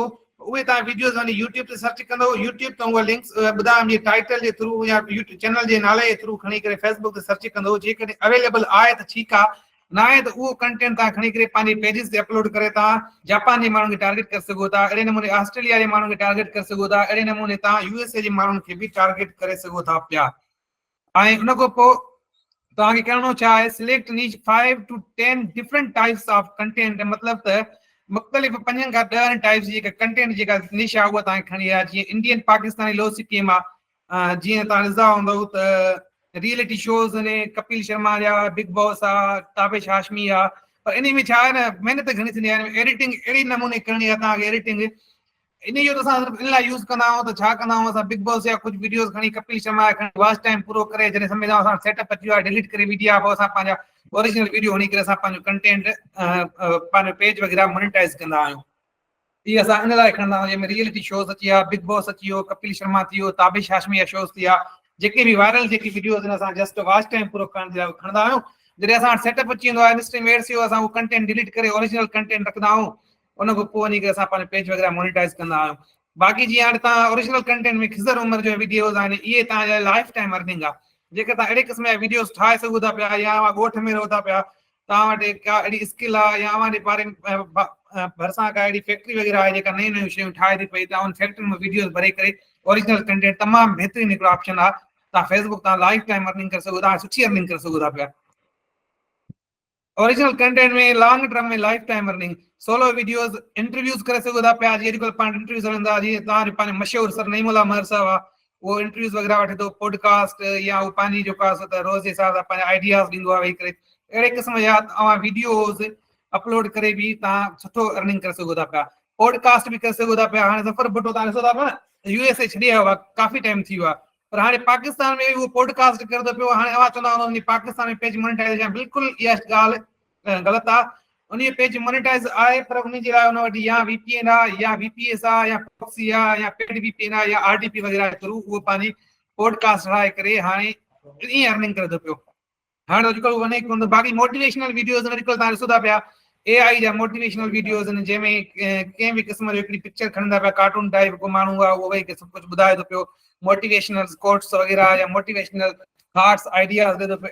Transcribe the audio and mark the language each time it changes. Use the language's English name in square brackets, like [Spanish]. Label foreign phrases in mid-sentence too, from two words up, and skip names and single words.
[Sindhi] उहे तव्हां वीडियोस वञी यूट्यूब ते सर्च कंदव, यूट्यूब तां उहा लिंक्स ॿुधायां जे टाइटल जे थ्रू या यूट्यूब चैनल जे नाले जे थ्रू खणी करे फेसबुक ते सर्च कंदव, जेकॾहिं अवेलेबल आहे त ठीकु आहे, न आहे त उहो कंटेंट तव्हां खणी करे पंहिंजे पेजिस ते अपलोड करे तव्हां जापान जे माण्हुनि खे टारगेट करे सघो था। अहिड़े नमूने ऑस्ट्रेलिया जे माण्हुनि खे टारगेट करे सघो था। अहिड़े नमूने तव्हां USA जे माण्हुनि खे बि टारगेट करे सघो था पिया। ऐं उन खां पोइ तव्हांखे करिणो छा आहे, [English] select niche 5 to 10 different types of content, [Sindhi] मतिलबु त मुख़्तलिफ़ 5 खां 10 टाइप्स जेका कंटेंट जेका निश आहे उहा तव्हांखे खणी आहे। जीअं [English] Indian Pakistani low scheme [Sindhi] आहे, जीअं तव्हां ॾिसंदा हूंदव त [English] reality shows [Sindhi] आहिनि, कपिल शर्मा जा, बिग बॉस आहे, ताबिश हाशमी आहे, पर इन में छा आहे न महिनत घणी थींदी आहे, एडिटिंग अहिड़ी नमूने करणी आहे तव्हांखे एडिटिंग। इन जो त असां इन लाइ यूज़ कंदा आहियूं त छा कंदा आहियूं असां बिग बॉस जा कुझु वीडियोस खणी कपिल शर्मा खणी [English] watch time [Sindhi] पूरो करे जॾहिं सम्झंदा आहियूं असां सेटअप अची वियो आहे, डिलीट करे विझी आहे, पोइ असां पंहिंजा ओरिजिनल वीडियो हणी करे असां पंहिंजो कंटेंट पंहिंजो पेज वग़ैरह मोनेटाइज़ कंदा आहियूं। इहे असां इन लाइ खणंदा आहियूं जंहिंमें [English] reality shows [Sindhi] अची विया, बिग बॉस अची वियो, कपिल शर्मा थी वियो, ताबिश हाशमी जा शोज़ थी विया, जेके बि वायरल जेकी वीडियोस आहिनि असां [English] just watch time [Sindhi] पूरो करण जे लाइ खणंदा आहियूं। जॾहिं असां वटि सेटअप अची वेंदो आहे [English] in-stream ads [Sindhi] जो, असां उहो कंटेंट डिलीट करे [English] original content [Sindhi] रखंदा आहियूं, उन खां पोइ वञी करे असां पंहिंजो पेज वग़ैरह मोनेटाइज़ कंदा आहियूं। बाक़ी जीअं हाणे तव्हां [English] original content [Sindhi] में खिज़र उमिरि जो वीडियोस आहिनि, इहे तव्हांजा [English] lifetime earning [Sindhi] आहे। जेके तव्हां अहिड़े क़िस्म जा वीडियोस ठाहे सघो था पिया, या ॻोठ में रहो था पिया, तव्हां वटि का अहिड़ी स्किल आहे या अव्हां जे बारे में भरिसां का अहिड़ी फैक्ट्री वग़ैरह आहे जेका नयूं नयूं शयूं ठाहे थी पई, तव्हां उन फैक्ट्री में वीडियोस भरे करे [English] original content [Sindhi] तमामु बहितरीनु हिकिड़ो ऑप्शन आहे। तव्हां फेसबुक तां [English] lifetime earning [Sindhi] करे सघो था, सुठी अर्निंग करे सघो था पिया। [English] original content [Sindhi] में [English] long term [Sindhi] में [English] lifetime earning, solo videos interviews [Sindhi] करे सघो था पिया। जीअं अॼुकल्ह पाण इंटरव्यूज़ हलंदा, जीअं तव्हांजो पंहिंजो मशहूरु सर नईमुल्ला महर साहब आहे, उहो इंटरव्यूज़ वग़ैरह वठे थो, पॉडकास्ट या उहो पंहिंजी जेको आहे त रोज़ जे हिसाब सां पंहिंजा आइडियाज़ ॾींदो आहे वेही करे। अहिड़े क़िस्म जा तव्हां वीडियोस अपलोड करे बि तव्हां सुठो अर्निंग करे सघो था पिया। पॉडकास्ट बि करे सघो था पिया। हाणे ज़फर भुट्टो तव्हां ॾिसो था पिया न USA छॾे आयो आहे, काफ़ी टाइम थी वियो आहे, पर हाणे पाकिस्तान में वो पॉडकास्ट करे थो पियो। हाणे अवां चवंदा हुन पाकिस्तान में पेज मोनेटाइज़ बिल्कुलु इहा ॻाल्हि ग़लति आहे। उन पेज मोनेटाइज़ आहे पर उन जे लाइ हुन वटि या VPN आहे या VPS आहे या प्रॉक्सी आहे या [English] paid VPN [Sindhi] आहे या RDP वग़ैरह जे थ्रू उहो पंहिंजी पॉडकास्ट ठाहे करे हाणे ईअं अर्निंग करे थो पियो। हाणे अॼुकल्ह वञे कोन थो। बाक़ी [English] motivational videos [Sindhi] अॼुकल्ह तव्हां ॾिसो था पिया AI जा [English] motivational videos [Sindhi] आहिनि जंहिंमें कंहिं बि क़िस्म जो हिकिड़ी पिक्चर खणंदा पिया [English] cartoon type [Sindhi] को माण्हू आहे उहो वेही करे सभु कुझु ॿुधाए थो पियो [English] motivational quotes [Sindhi] वग़ैरह या [English] motivational thoughts ideas [Sindhi] ॾे थो पियो।